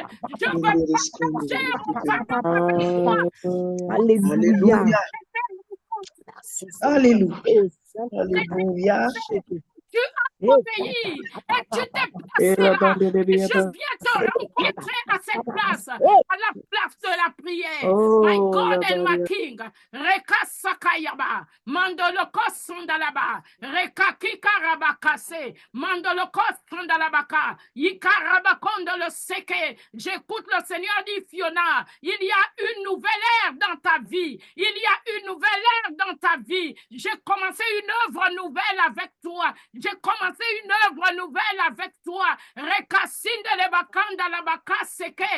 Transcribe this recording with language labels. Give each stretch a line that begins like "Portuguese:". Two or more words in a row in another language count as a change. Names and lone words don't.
French: Je veux partager mon papa avec toi. Alléluia. Alléluia. Alléluia. Tu as obéi et tu t'es placé là. Et je viens te rencontrer à cette place, à la place de la prière.
English: My God and my King. Reka Sakayaba. Mandoloko Sondalaba. Reka Kikarabakase. Mandoloko Sondalabaka. Yikarabakondo le Seke.
French: J'écoute le Seigneur dit, Fiona, il y a une nouvelle ère dans ta vie. Il y a une nouvelle ère dans ta vie. J'ai commencé une œuvre nouvelle avec toi. J'ai commencé une œuvre nouvelle avec toi. Rekasinde le bakanda la bakaseke.